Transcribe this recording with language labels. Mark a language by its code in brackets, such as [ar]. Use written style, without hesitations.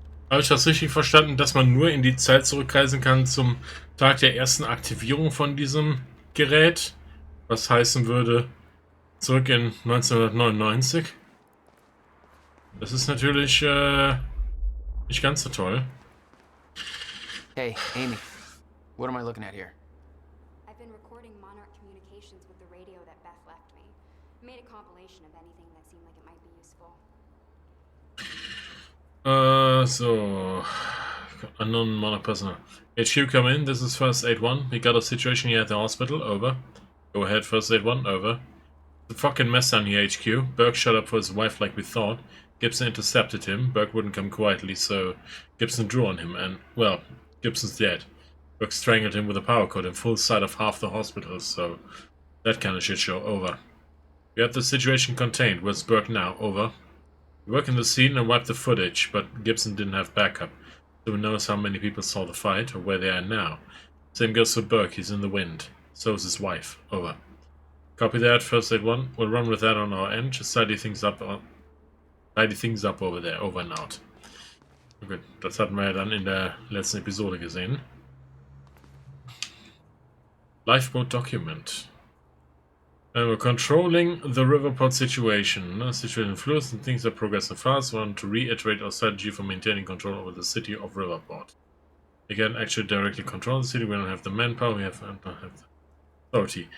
[de] Habe ich das richtig verstanden, dass man nur in die Zeit zurückreisen kann zum Tag der ersten Aktivierung von diesem Gerät? Was heißen würde, zurück in 1999? Das ist natürlich nicht ganz so toll. [en] Hey, Amy. What am I looking at here? I've been recording Monarch communications with the radio that Beth left me. Made a compilation of anything that seemed like it might be useful. So... Unknown Monarch personnel. HQ, come in. This is First Aid 1. We got a situation here at the hospital. Over. Go ahead, First Aid 1. Over. The fucking mess down here, HQ. Burke showed up for his wife like we thought. Gibson intercepted him. Burke wouldn't come quietly, so Gibson drew on him, and, well, Gibson's dead. Burke strangled him with a power cord in full sight of half the hospital, so that kind of shit show over. We have the situation contained. Where's Burke now? Over. We work in the scene and wipe the footage, but Gibson didn't have backup, so who knows how many people saw the fight or where they are now. Same goes for Burke, he's in the wind. So is his wife. Over. Copy that, first aid 1. We'll run with that on our end. Just tidy things up over there. Over and out. [de] Gut, das hatten wir ja dann in der letzten Episode gesehen. [en] Lifeboat document. We're controlling the riverport situation. Situation fluid and things are progressing fast. We want to reiterate our strategy for maintaining control over the city of Riverport. We can actually directly control the city. We don't have the manpower. We don't have the authority.